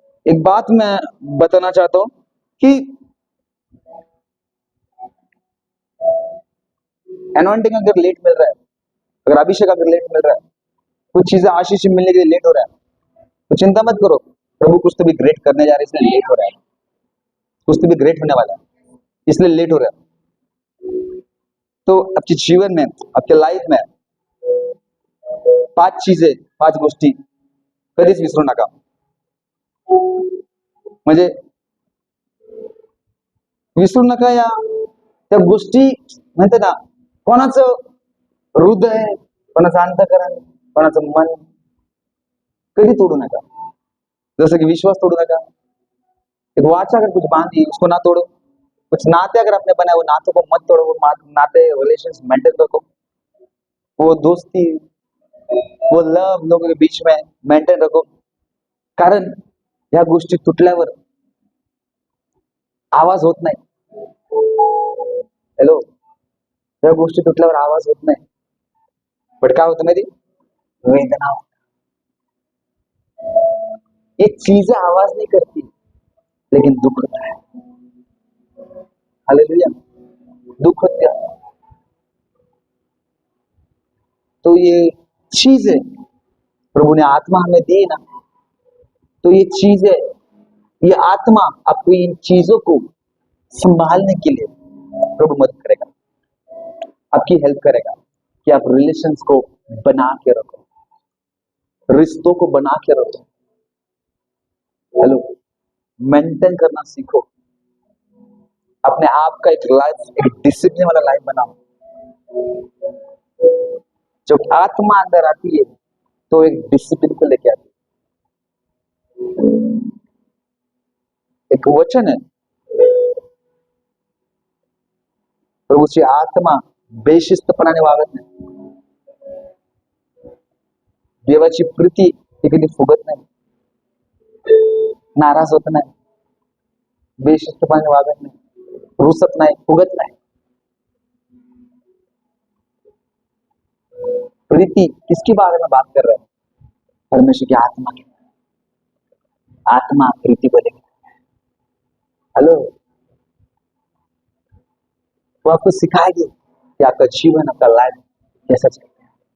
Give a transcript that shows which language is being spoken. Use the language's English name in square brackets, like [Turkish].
[Hindi] एक बात मैं बताना चाहता हूं कि अनॉइंटिंग अगर लेट मिल रहा है, अगर अभिषेक अगर लेट मिल रहा है, कुछ चीजें आशीष मिलने के लिए लेट हो रहा है, तो चिंता मत करो। प्रभु कुछ तो भी ग्रेट करने जा रहे हैं, इसलिए लेट हो रहा है। कुछ तो भी ग्रेट होने वाला है, इसलिए लेट हो रहा है। तो आपके जीवन में, आपके लाईफ में 5 चीजें, [Marathi] 5 गोष्टी कधीच विसरू नका. म्हणजे विसरू नका या त्या गोष्टी. म्हणते ना, कोणाचं हृदय, कोणाचं अंतःकरण, कोणाचं मन कधी तोडू नका. जसं की विश्वास तोडू नका, [Hindi] एक वाचा अगर कुछ बांधी उसको ना तोड़ो, कुछ नाते अगर आपने बनाए वो नातों को मत तोड़ो, वो नाते रिलेशंस मेंटेन रखो, वो दोस्ती वो लव लोगों के बीच में मेंटेन रखो. [Marathi] कारण या गोष्टी तुटल्यावर आवाज होत नाही. हॅलो, या गोष्टी तुटल्यावर आवाज होत नाही, पण काय होतं माहिती, वेदना होतात. [Hindi] ये चीजें आवाज नहीं करती लेकिन दुख होता है. हालेलुया, दुख होता है. तो ये चीज है प्रभु ने आत्मा हमें दी ना, तो ये चीज है, ये आत्मा आपको इन चीजों को संभालने के लिए प्रभु मदद करेगा, आपकी हेल्प करेगा कि आप रिलेशंस को बना के रखो, रिश्तों को बना के रखो. हेलो, मेंटेन करना सीखो, अपने आप का एक लाइफ, एक डिसिप्लिन वाला लाइफ बनाओ. जब आत्मा अंदर आती है तो एक डिसिप्लिन को लेके आती है. [Marathi] एक वचन है, प्रभूची आत्मा बेशिस्तपणाने वागत नाही, देवाची प्रीती ती कधी फुगत नाही, नाराज होत नाही, बेशिस्तपणाने वागत नाही, रुसत नाही, फुगत नाही. [Hindi] प्रीति किसके बारे में बात कर रहे हैं, परमेश्वर की आत्मा की. आत्मा प्रीति को लेकर. हेलो, वो आपको सिखाएगी कि आपका जीवन, आपका लाइफ कैसा चलता है.